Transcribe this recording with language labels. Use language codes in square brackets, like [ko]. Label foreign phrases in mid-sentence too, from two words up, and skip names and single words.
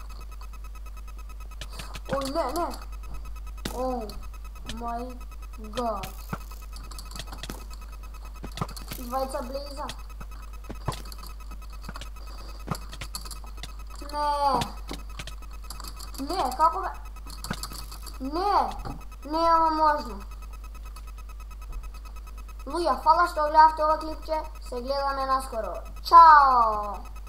[mk] Oj, ne. [en] Oh my god. [mk] Dvajca Blaze-a. Ne, kako be... Ne, ovo možno. Луѓе, фала што гледавте ова клипче, се гледаме наскоро. Чао!